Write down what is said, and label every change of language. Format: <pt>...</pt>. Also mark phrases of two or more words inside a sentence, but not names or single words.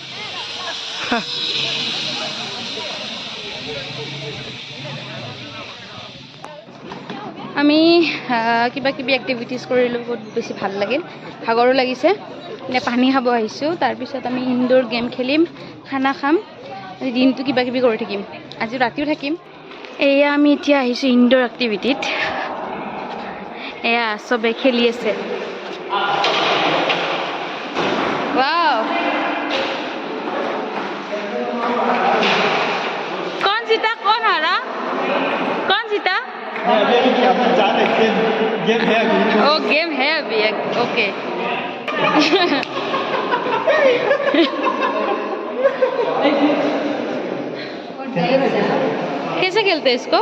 <as>আমি কিবা কিবি এক্টিভিটিজ কৰিলোঁ বহুত বেছি ভাল লাগিল ভাগৰো লাগিছে এতিয়া পানী খাব আহিছোঁ তাৰপিছত আমি</as> <en>indoor game</en> <as>খেলিম খানা খাম দিনটো কিবা কিবি কৰি থাকিম আজি ৰাতিও থাকিম এয়া আমি এতিয়া আহিছোঁ</as> <en>indoor activity</en> <as>এয়া চবে খেলি আছে</as> <hi>वाओ कौन जीता कौन हारा कौन जीता ओ गेम है अभी ओके कैसे खेलते हैं इसको</hi>